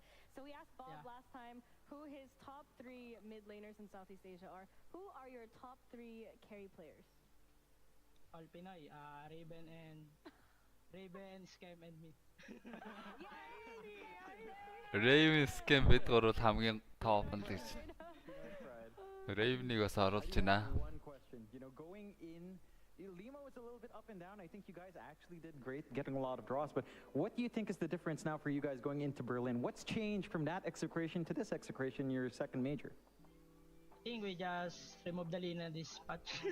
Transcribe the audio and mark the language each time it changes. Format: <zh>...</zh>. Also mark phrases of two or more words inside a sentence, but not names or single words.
<en>So we asked Bob last time who his top 3 mid laners in Southeast Asia are. Who are your top 3 carry players? All Pinoy, Raven, Scam, and me.</en> <mn>Raven Scam бид гурав хамгийн топ нь гэж. Raven-ийг бас оруулж байна.</mn> <en>One question, you know, going in, Lima was a little bit up and down. I think you guys actually did great, getting a lot of draws. But what do you think is the difference now for you guys going into Berlin? What's changed from that execration to this execration, your second major? I think we just remove the Lina this patch.</en>